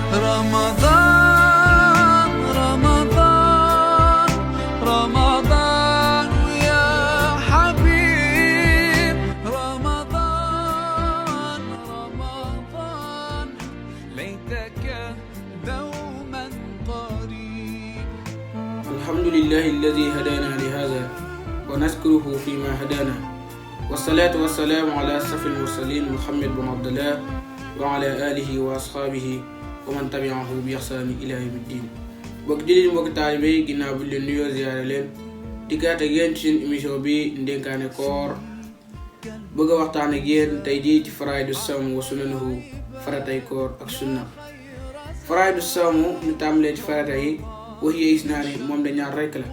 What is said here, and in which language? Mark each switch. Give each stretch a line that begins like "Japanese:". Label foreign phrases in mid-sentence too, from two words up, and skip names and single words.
Arabic: رمضان رمضان رمضان يا حبيب رمضان رمضان ليتك دوما قريب. الحمد لله الذي هدانا لهذا ونشكره فيما هدانا والصلاة والسلام على أشرف المرسلين محمد بن عبد الله وعلى آله وأصحابه ومن تبعه بإحسان إلى يوم الدين.
Wolof: mbokk jullit mbokk taalibe yi ginnaaw bu leen nuyoo ziyaare leen dikkaat ak yéen ci seen émission bi ndénkaane koor bëgg a waxtaan ak yéen tey jii ci
Arabic: فرائض الصوم وسننه
Wolof: faratay koor ak sunna.
Arabic: فرائض الصوم
Wolof: ñu tàmbalee ci farata yi wax yi isnaani moom da ñaar rekk la.